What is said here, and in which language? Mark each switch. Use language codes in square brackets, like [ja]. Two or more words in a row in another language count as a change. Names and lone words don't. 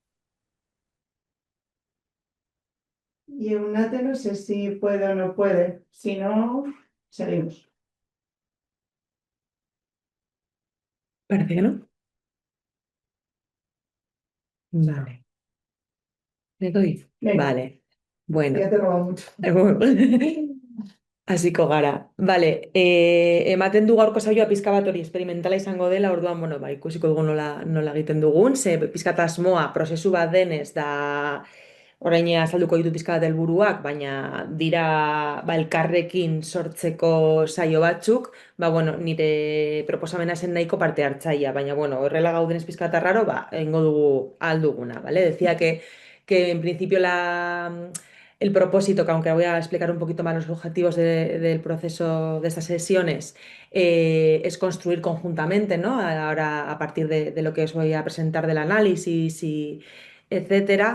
[es] Y Unate no sé si puede o no puede, si no, seguimos. Parece que no. Vale. ¿Le doy? Venga, Vale. Bueno. ya te he robado mucho. [eu] Hasiko gara. Vale, ematen du gaurko saioa pizka bat hori esperimentala izango dela, orduan, bueno, ba, ikusiko dugu nola egiten dugun, ze pizka bat asmoa prozesu bat denez, da orain azalduko ditu pizka bat helburuak, baina dira ba, elkarrekin sortzeko saio batzuk, ba, bueno, nire proposamena zen nahiko parte hartzaia, baina, bueno, horrela gaudenez pizka bat arraro, ba, egingo dugu ahal ¿vale? [es] Decía que en principio el propósito, que aunque voy a explicar un poquito más los objetivos del proceso de estas sesiones, es construir conjuntamente, ¿no? Ahora, a partir de lo que os voy a presentar del análisis y etcétera.